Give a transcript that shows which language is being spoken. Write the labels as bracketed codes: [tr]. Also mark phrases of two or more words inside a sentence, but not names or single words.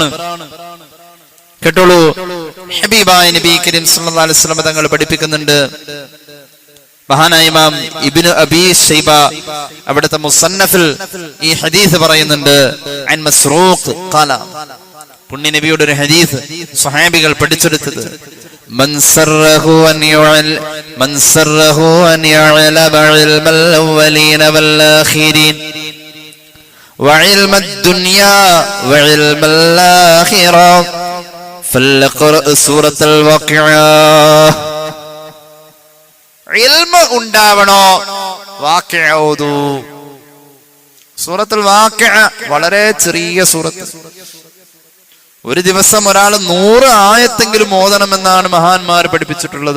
[ml] കേട്ടോളൂ, ഹബീബായ നബി കരീം [ar] صلى الله عليه وسلم [ml] തങ്ങൾ പഠിപ്പിക്കുന്നുണ്ട്. മഹാനായ ഇമാം ഇബ്നു അബീ ശൈബ അവിടുത്തെ മുസന്നഫിൽ ഈ ഹദീസ് പറയുന്നുണ്ട്. [ar] عن مسروق قال, [ml] പുണ്യ നബിയുടെ ഒരു ഹദീസ് സ്വഹാബികൾ പഠിച്ചെടുത്തത്. [ar] من سره أن يعلم علم الأولين والآخرين وعلم الدنيا وعلم الآخرة فليقرأ سورة الواقعة. [ml] ഇൽമ ഉണ്ടാവണോ, വാഖിഅ ഓതൂ. സൂറത്തുൽ വാഖിഅ വളരെ ചെറിയ സൂറത്ത്. ഒരു ദിവസം ഒരാൾ 100 ആയത്തെങ്കിലും ഓതണമെന്നാണ് മഹാന്മാർ പഠിപ്പിച്ചിട്ടുള്ളത്.